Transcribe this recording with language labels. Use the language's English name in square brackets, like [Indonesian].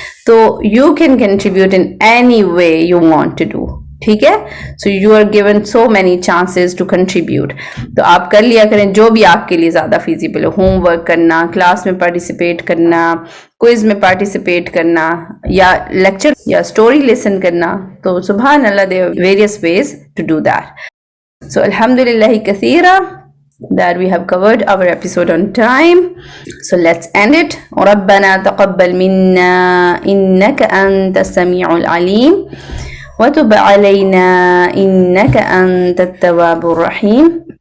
[English] تو you can contribute in any way you want to do. [Urdu] ٹھیک ہے، [English] So you are given so many chances to contribute. [Urdu] تو آپ کر لیا کریں جو بھی آپ کے لیے زیادہ فیزیبل ہو. ہوم ورک کرنا، کلاس میں پارٹیسپیٹ کرنا، کوئز میں پارٹیسپیٹ کرنا، یا لیکچر یا اسٹوری لسن کرنا. [English] تو سبحان اللہ، there are various ways to do that. So alhamdulillah kathira that we have covered our episode on time. So let's end it. [Arabic] ربنا تقبل منا إنك أنت السميع العليم وتب علينا إنك أنت التواب الرحيم.